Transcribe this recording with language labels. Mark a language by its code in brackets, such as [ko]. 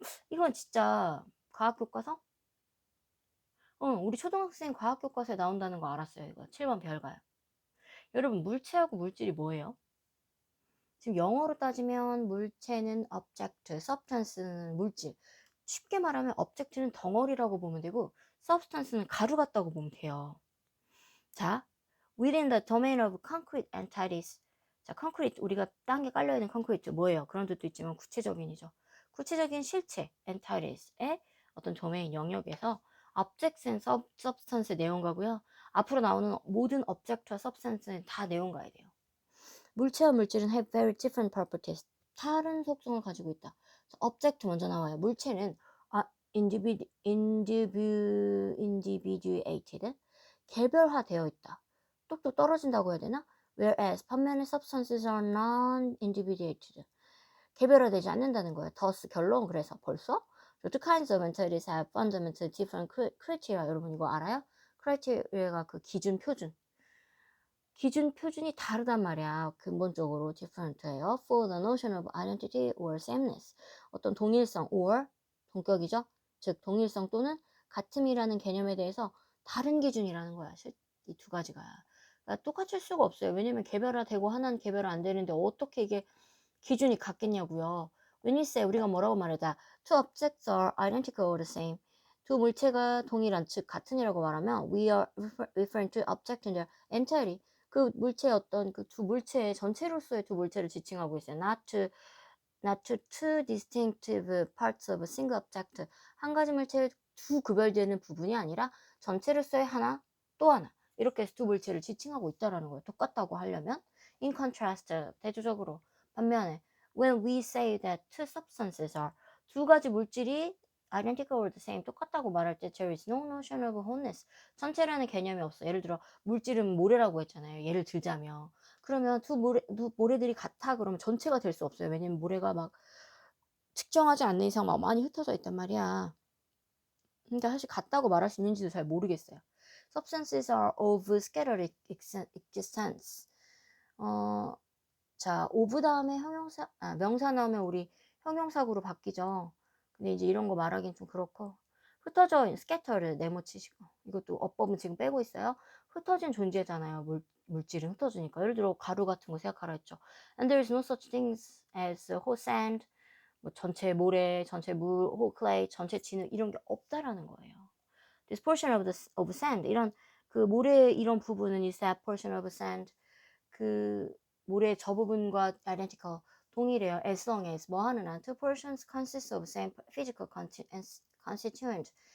[ko] 이건 진짜 과학교과서? 우리 초등학생 과학교과서에 나온다는 거 알았어요. 이거 7번 별가요. 여러분, 물체하고 물질이 뭐예요? 지금 영어로 따지면 물체는 object, substance는 물질. 쉽게 말하면 object는 덩어리라고 보면 되고 substance는 가루 같다고 보면 돼요. [en] 자, within the domain of concrete entities. [ko] 자, concrete, 우리가 땅에 깔려있는 concrete 뭐예요? 그런 뜻도 있지만 구체적인이죠. 구체적인 실체, entities의 어떤 도메인 영역에서 [en] objects and substance [ko] 의 내용가고요. 앞으로 나오는 모든 object와 substance는 다 내용가야 돼요. [en] 물체와 물질은 have very different properties. [ko] 다른 속성을 가지고 있다. object 먼저 나와요. 물체는 individuated, 개별화되어 있다. 똑똑 떨어진다고 해야 되나? Whereas 반면에 [en] substances are non-individuated, [ko] 개별화되지 않는다는 거예요. [en] thus [ko] 결론, 그래서 벌써 [en] the two kinds of entities have fundamentally different criteria. [ko] 여러분 이거 알아요? criteria가 그 기준, 표준. 기준, 표준이 다르단 말이야. 근본적으로 different예요. [en] For the notion of identity or sameness. [ko] 어떤 동일성 or 동격이죠. 즉 동일성 또는 같음이라는 개념에 대해서 다른 기준이라는 거야. 이 두 가지가. 그러니까 똑같을 수가 없어요. 왜냐면 개별화되고 하나는 개별화 안 되는데 어떻게 이게 기준이 같겠냐고요. [en] When you say, [ko] 우리가 뭐라고 말하다 [en] two objects are identical or the same. [ko] 두 물체가 동일한, 즉 같은이라고 말하면 [en] we are referring to object in their entirety. [ko] 그 물체의 어떤 그 두 물체의 전체로서의 두 물체를 지칭하고 있어요. [en] not to two distinctive parts of a single object. [ko] 한 가지 물체의 두 구별되는 부분이 아니라 전체로서의 하나 또 하나, 이렇게 해서 두 물체를 지칭하고 있다라는 거예요. 똑같다고 하려면. [en] In contrast, [ko] 대조적으로 반면에 [en] when we say that two substances are, [ko] 두 가지 물질이 [en] identical or the same, [ko] 똑같다고 말할 때 [en] there is no notion of wholeness, [ko] 전체라는 개념이 없어. 예를 들어 물질은 모래라고 했잖아요. 예를 들자면 그러면 두 모래들이 같아 그러면 전체가 될 수 없어요. 왜냐면 모래가 막 측정하지 않는 이상 막 많이 흩어져 있단 말이야. 그러니까 사실 같다고 말할 수 있는지도 잘 모르겠어요. [en] Substances are of scattered existence. [ko] 자, of 다음에 명사 나오면 우리 형용사구로 바뀌죠. 근데 이제 이런 거 말하기는 좀 그렇고, 흩어져 있는 scattered 네모치시고, 이것도 어법은 지금 빼고 있어요. 흩어진 존재잖아요. 물질은 흩어지니까. 예를 들어 가루 같은 거 생각하라 했죠. [en] And there is no such things as whole sand. [ko] 뭐 전체 모래, 전체 물, whole clay, 전체 진흙, 이런 게 없다라는 거예요. [en] This portion of sand, [ko] 이런 그 모래 이런 부분은 [en] is that portion of sand. [ko] 그 모래 저 부분과 identical, 동일해요. [en] As long as [ko] 뭐 하는 한 [en] two portions consist of same physical constituent.